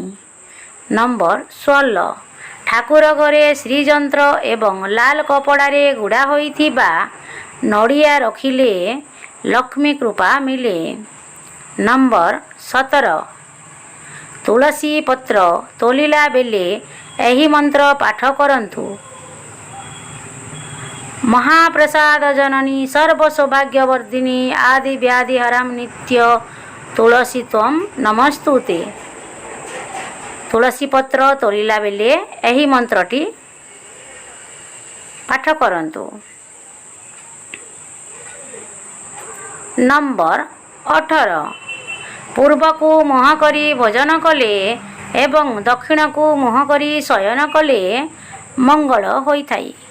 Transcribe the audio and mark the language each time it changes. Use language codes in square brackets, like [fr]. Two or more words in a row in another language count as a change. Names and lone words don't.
[or] ନମ୍ବର 16 ଠାକୁର ଘରେ ଶ୍ରୀଯନ୍ତ୍ର ଏବଂ ଲାଲ କପଡ଼ାରେ ଗୁଡ଼ା ହୋଇଥିବା ନଡ଼ିଆ ରଖିଲେ ଲକ୍ଷ୍ମୀ କୃପା ମିଳେ। ନମ୍ବର 17 ତୁଳସୀ ପତ୍ର ତୋଳିଲା ବେଳେ ଏହି ମନ୍ତ୍ର ପାଠ କରନ୍ତୁ। [sa] महाप्रसाद जननी सर्व सौभाग्यवर्धिनी आदि व्याधि हराम नित्य तुलसी त्वं नमस्तुते। [or] ତୁଳସୀ ପତ୍ର ତୋଳିଲା ବେଳେ ଏହି ମନ୍ତ୍ରଟି ପାଠ କରନ୍ତୁ। ନମ୍ବର 18 ପୂର୍ବ କୁ ମୁହଁ କରି ଭୋଜନ କଲେ ଏବଂ ଦକ୍ଷିଣ କୁ ମୁହଁ କରି ଶୟନ କଲେ ମଙ୍ଗଳ ହୋଇଥାଏ।